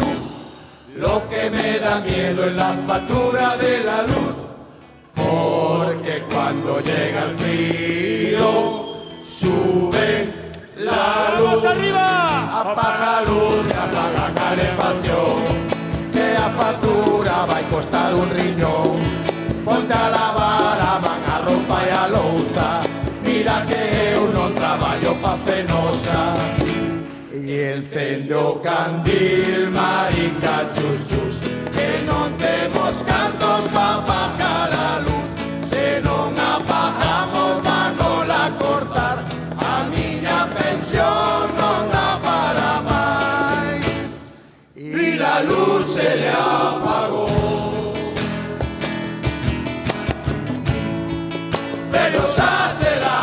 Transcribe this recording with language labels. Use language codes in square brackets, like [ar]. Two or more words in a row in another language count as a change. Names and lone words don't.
[es] Lo que me da miedo es la factura de la luz, porque cuando llega el frío sube la luz. ¡Arriba! [gl] Apaga luz, apaga calefacción. Que a factura va a costar un riñón. Ponte a lavar a manga ropa y a louza. Mira que eu non traballo pa Fenosa. E encende o candil, marica, chus, chus, que non temos cartos pa pagar a luz. Se non apagamos vanola cortar, a miña pensión non dá para máis. [es] Y la luz se le apagó. Fenosa se